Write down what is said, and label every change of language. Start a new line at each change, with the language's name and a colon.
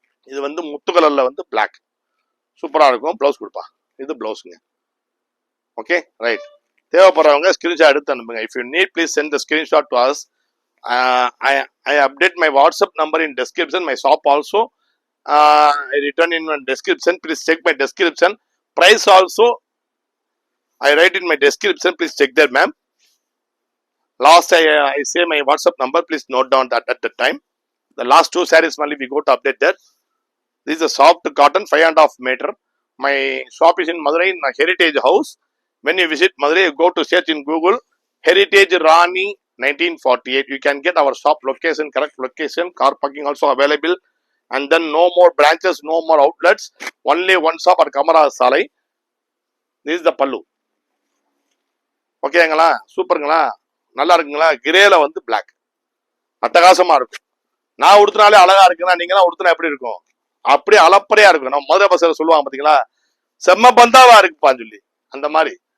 Tamil: இது வந்து முத்து கலர்ல வந்து பிளாக் சூப்பரா இருக்கும். பிளவுஸ் கொடுப்பா. இது பிளவுஸ்ங்க. Okay right. தேவைப்படுறவங்க ஸ்கிரீன்ஷாட் எடுத்து அனுப்புங்க.
English: If you need please send the screenshot to us. I update my WhatsApp number in description. My shop also I return in my description. Please check my description. Price also I write in my description. Please check that, ma'am. Last I say my WhatsApp number. Please note down that at the time. The last 2 sarees only we go to update that. This is a soft cotton 5.5 meter. My shop is in Madurai in Heritage House. When you visit Madurai, you go to search in Google Heritage Rani 1948. You can get our shop location, correct location. Car parking also available. and then no more branches, no more outlets, only one shop at Kamaraj Salai. This is the pallu.
Tamil: ஓகேங்களா, சூப்பருங்களா, நல்லா இருக்குங்களா. கிரேல வந்து black அட்டகாசமா இருக்கும். நான் உடுத்தினாலே அழகா இருக்குன்னா நீங்களாம் உடுத்தினா எப்படி இருக்கும்? அப்படியே அளப்பறையா இருக்கும். நம்ம மதுரை பசங்க சொல்லுவாங்க பாத்தீங்களா, செம்ம பந்தாவா இருக்குப்பான்னு சொல்லி, அந்த மாதிரி.